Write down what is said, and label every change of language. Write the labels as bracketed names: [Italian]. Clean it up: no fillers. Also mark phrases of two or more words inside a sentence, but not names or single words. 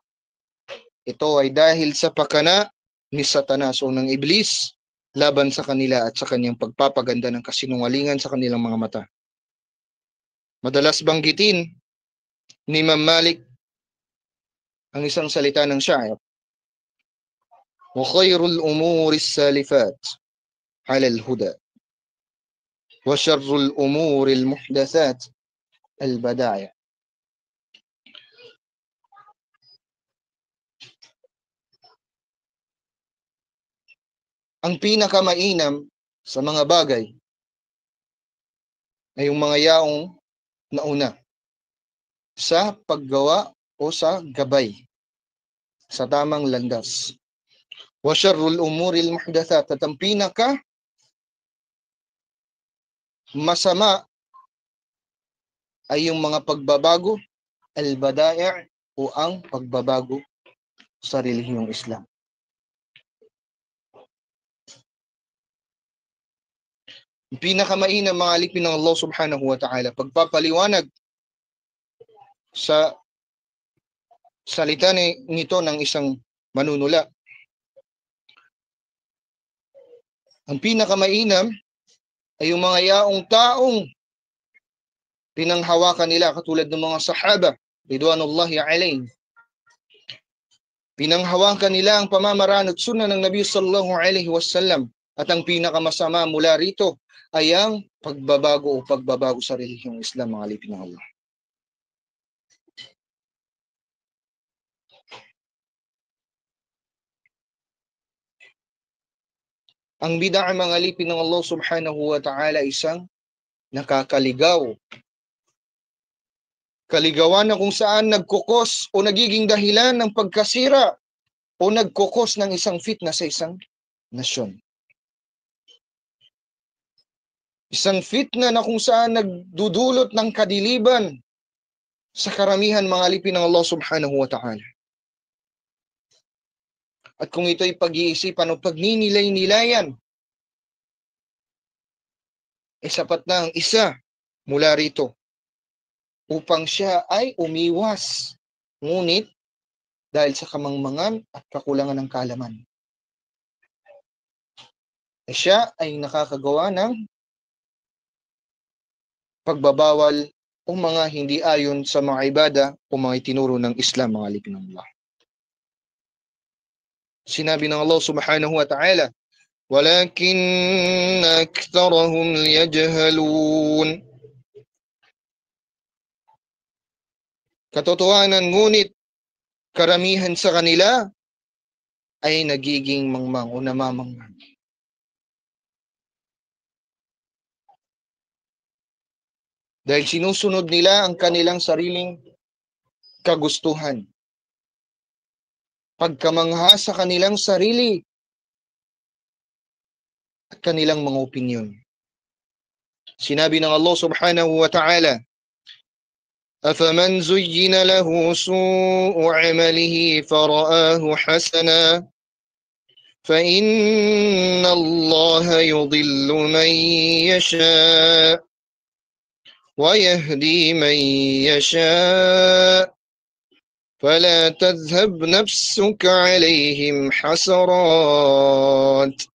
[Filipino] Ito ay dahil sa pakana ni Satanas o ng Iblis laban sa kanila at sa kanyang pagpapaganda ng kasinungalingan sa kanilang mga mata. Madalas banggitin ni Imam Malik ang isang salita ng syair. [Arabic] وخير الأمور السالفات على الهدى وشر الأمور المحدثات البدائع. [Filipino] Ang pinakamainam sa mga bagay ay yung mga yaong nauna sa paggawa o sa gabay sa tamang landas. [Arabic] وشر الأمور المحدثات, [Filipino] at ang pinaka masama ay yung mga pagbabago, al-bada'i' o ang pagbabago sa relihiyong Islam. Ang pinakamainam mga alipin ng [Arabic] الله سبحانه وتعالى, [Filipino] pagpapaliwanag sa salita nito ng isang manunula. Ang pinakamainam ay yung mga yaong taong pinanghawakan nila katulad ng mga sahaba, [Arabic] رضوان الله عليهم. [Filipino] Pinanghawakan nila ang pamamaraan at sunnah ng Nabi [Arabic] صلى الله عليه وسلم, [Filipino] at ang pinakamasama mula rito ay ang pagbabago sa relihiyong Islam, mga alipin ng Allah. Ang bid'ah, mga alipin ng [Arabic] الله سبحانه وتعالى, [Filipino] isang nakakaligaw. Kaligawan na kung saan nagkukos o nagiging dahilan ng pagkasira o nagkukos ng isang fitna sa isang nasyon. Isang fitna na kung saan nagdudulot ng kadiliban sa karamihan, mga alipin ng [Arabic] الله سبحانه وتعالى. [Filipino] At kung ito'y pag-iisipan o pagninilay-nilayan, sapat na ang isa mula rito upang siya ay umiwas. Ngunit dahil sa kamangmangan at kakulangan ng kaalaman, siya ay nakakagawa ng pagbabawal o mga hindi ayon sa mga ibada o mga itinuro ng Islam, mga alipin ng Allah. Sinabi ng [Arabic] الله سبحانه وتعالى, ولكن أكثرهم يجهلون. [Filipino] Katotohanan, ngunit karamihan sa kanila ay nagiging mangmang o namamangmang. Dahil sinusunod nila ang kanilang sariling kagustuhan, pagkamangha sa kanilang sarili at kanilang mga opinyon. Sinabi ng [Arabic] الله سبحانه وتعالى, أَفَمَنْ زُيِّنَ لَهُ سُوءُ عَمَلِهِ فَرَآهُ حَسَنًا فَإِنَّ اللَّهَ يُضِلُّ مَنْ يَشَاءُ وَيَهْدِي مَنْ يَشَاءُ فَلَا تَذْهَبْ نَفْسُكَ عَلَيْهِمْ حَسَرَاتٍ.